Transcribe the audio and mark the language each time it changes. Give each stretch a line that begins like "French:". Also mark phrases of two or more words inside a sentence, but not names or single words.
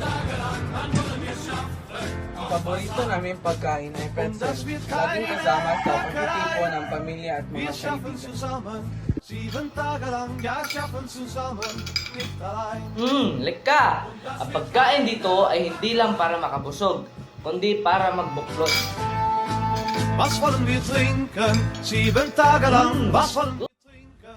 Filipino: Paborito namin pagkain ay pretzel. Laging kasama sa pagtitipon ng pamilya at mga kaibigan. Lika! Ang pagkain dito ay hindi lang para makabusog, kundi para magbuklod.
German: Was wollen wir trinken? 7 Tage lang. Was wollen wir trinken?